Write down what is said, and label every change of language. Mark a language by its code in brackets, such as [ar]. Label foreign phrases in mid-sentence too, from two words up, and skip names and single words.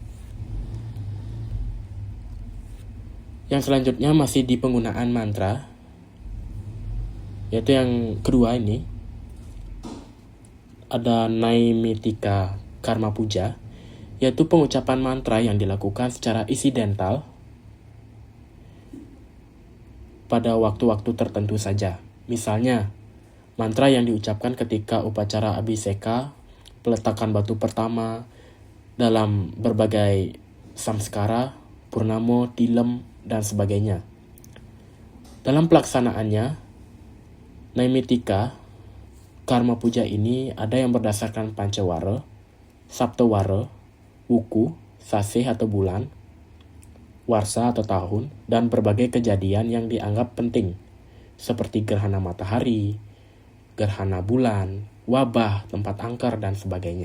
[id] Yang selanjutnya masih di penggunaan mantra, yaitu yang kedua ini, ada Naimittika Karma Puja, yaitu pengucapan mantra yang dilakukan secara insidental pada waktu-waktu tertentu saja. Misalnya, mantra yang diucapkan ketika upacara abhiseka, peletakan batu pertama, dalam berbagai samskara, purnamo, tilem, dan sebagainya. Dalam pelaksanaannya, Naimittika Karma Puja ini ada yang berdasarkan Pancawara, Saptawara, Wuku, Sasih atau bulan, Warsa atau tahun, dan berbagai kejadian yang dianggap penting, seperti gerhana matahari, gerhana bulan, wabah, tempat angker, dan sebagainya.